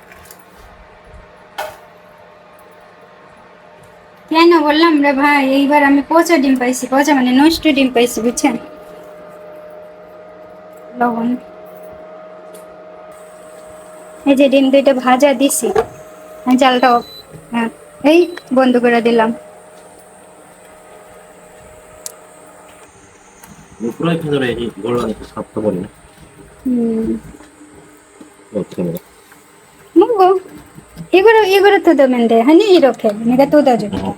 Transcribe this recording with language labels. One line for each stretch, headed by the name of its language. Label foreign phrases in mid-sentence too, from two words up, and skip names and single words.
Bangla: কেন বললাম রে ভাই, এইবার আমি পচা ডিম পাইছি, পচা মানে নষ্ট ডিম পাইছি, বুঝছেন? লবণ, এই যে ডিম দুইটা ভাজা দিছি, জালটাও এই বন্ধ করে দিলাম।
Korean: 프라이팬으로 이걸로 하니까 잡다 버리네. 어떻게 먹어? 먹어. 이거를 뜯으면 돼. 아니 이렇게 내가 뜯어줄게.